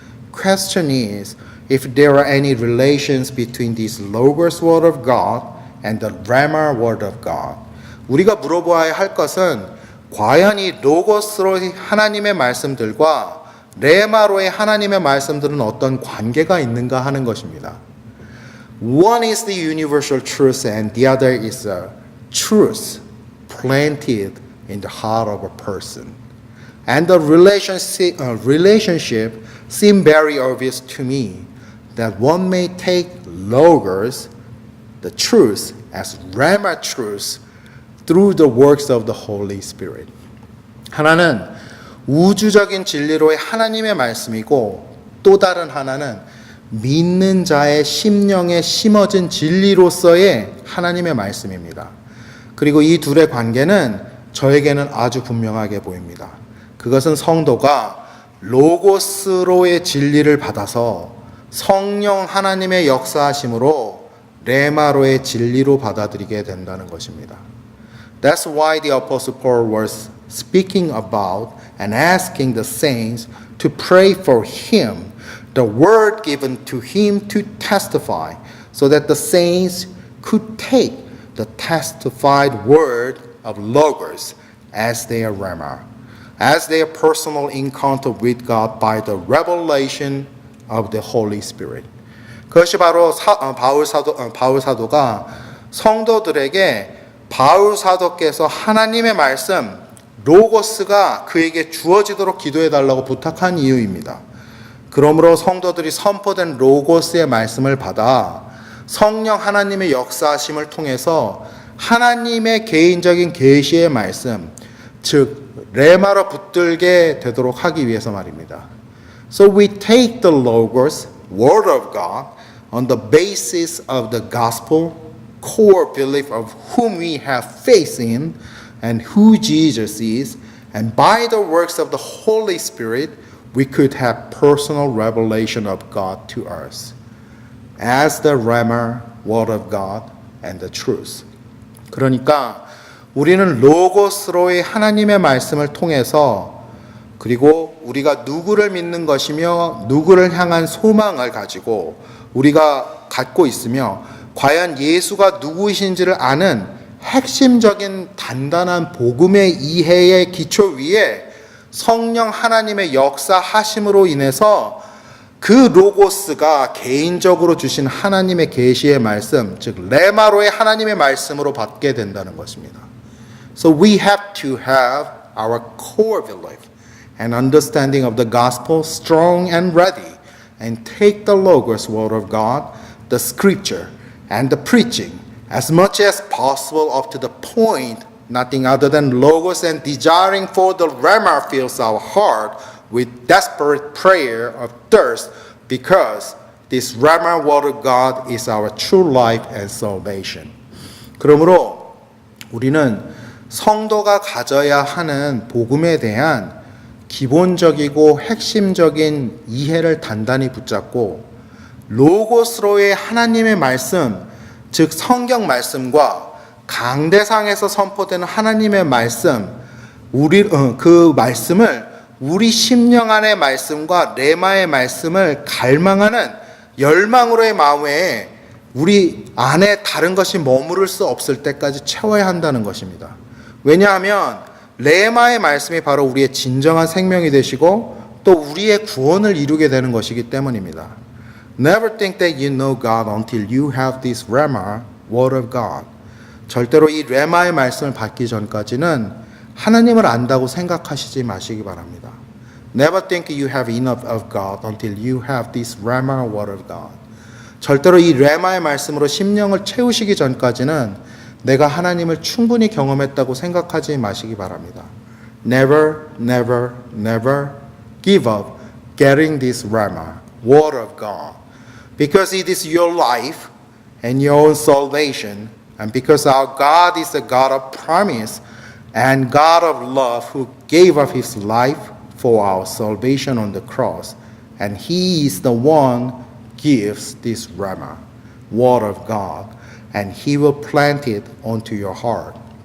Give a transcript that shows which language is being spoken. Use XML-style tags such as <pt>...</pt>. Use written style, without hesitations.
<en>Question is, if there are any relations between this Logos word of God and the Rhema word of God.</en> <ko>우리가 물어보아야 할 것은 과연 이 로고스로의 하나님의 말씀들과 레마로의 하나님의 말씀들은 어떤 관계가 있는가 하는 것입니다.</ko> <en>One is the universal truth and the other is a truth planted in the heart of a person. And the relationship seemed very obvious to me that one may take logos, the truth, as Rhema truth through the works of the Holy Spirit.</en> <ko>하나는 우주적인 진리로의 하나님의 말씀이고 또 다른 하나는 믿는 자의 심령에 심어진 진리로서의 하나님의 말씀입니다. 그리고 이 둘의 관계는 저에게는 아주 분명하게 보입니다. 그것은 성도가 로고스로의 진리를 받아서 성령 하나님의 역사하심으로 레마로의 진리로 받아들이게 된다는 것입니다.</ko> <en>That's why the Apostle Paul was speaking about and asking the saints to pray for him, the word given to him to testify, so that the saints could take the testified word of Logos as their rhema, as their personal encounter with God by the revelation of the Holy Spirit.</en> <ko>그것이 바로 바울 사도가 성도들에게 바울 사도께서 하나님의 말씀 로고스가 그에게 주어지도록 기도해 달라고 부탁한 이유입니다. 그러므로 성도들이 선포된 로고스의 말씀을 받아 성령 하나님의 역사하심을 통해서 하나님의 개인적인 계시의 말씀, 즉 레마로 붙들게 되도록 하기 위해서 말입니다.</ko> <en>So we take the Logos, Word of God, on the basis of the gospel, core belief of whom we have faith in and who Jesus is, And by the works of the Holy Spirit, we could have personal revelation of God to us as the Rhema word of God and the truth.</en> <ko>그러니까 우리는 로고스로의 하나님의 말씀을 통해서 그리고 우리가 누구를 믿는 것이며 누구를 향한 소망을 가지고 우리가 갖고 있으며 과연 예수가 누구이신지를 아는 핵심적인 단단한 복음의 이해의 기초 위에 성령 하나님의 역사하심으로 인해서 그 로고스가 개인적으로 주신 하나님의 계시의 말씀, 즉 레마로의 하나님의 말씀으로 받게 된다는 것입니다.</ko> <en>So we have to have our core belief and understanding of the gospel strong and ready and take the Logos word of God, the scripture and the preaching as much as possible up to the point nothing other than Logos and desiring for the Rhema fills our heart with desperate prayer of thirst because this Rhema word of God is our true life and salvation.</en> <ko>그러므로 우리는 성도가 가져야 하는 복음에 대한 기본적이고 핵심적인 이해를 단단히 붙잡고 로고스로의 하나님의 말씀, 즉 성경 말씀과 강대상에서 선포되는 하나님의 말씀, 그 말씀을 우리 심령 안의 말씀과 레마의 말씀을 갈망하는 열망으로의 마음에 우리 안에 다른 것이 머무를 수 없을 때까지 채워야 한다는 것입니다. 왜냐하면 레마의 말씀이 바로 우리의 진정한 생명이 되시고 또 우리의 구원을 이루게 되는 것이기 때문입니다.</ko> <en>Never think that you know God until you have this Rhema, word of God.</en> <ko>절대로 이 레마의 말씀을 받기 전까지는 하나님을 안다고 생각하시지 마시기 바랍니다.</ko> <en>Never think you have enough of God until you have this Rhema, word of God.</en> <ko>절대로 이 레마의 말씀으로 심령을 채우시기 전까지는 내가 하나님을 충분히 경험했다고 생각하지 마시기 바랍니다.</ko> <en>Never, never, never give up getting this Rhema, word of God. Because it is your life and your own salvation, and because our God is a God of promise and God of love who gave up his life for our salvation on the cross, and he is the one gives this Rhema, word of God, and he will plant it onto your heart.</en>